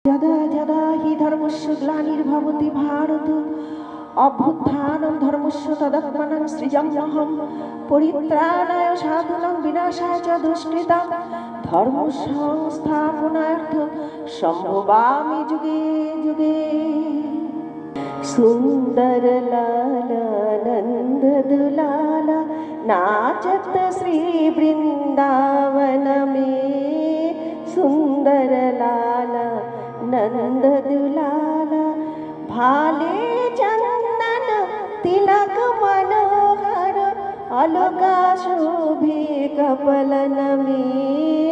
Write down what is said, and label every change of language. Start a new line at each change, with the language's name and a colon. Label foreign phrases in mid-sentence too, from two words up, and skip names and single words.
Sanskrit: यदा यदा हि धर्मस्य ग्लानिर्भवति भारत अभ्युत्थानं धर्मस्य तदात्मनं सृजाम्यहं परित्राणाय साधूनां विनाशाय च दुष्कृतां धर्मसंस्थापनार्थं सम्भवामि युगे युगे।
Braj: सुंदर लाला नंद दुलाला नाचत श्री वृंदावन में। सुंदर लाला नंद दुलाला भाले चंदन तिलक मनोहर अलका शोभे कपलन में।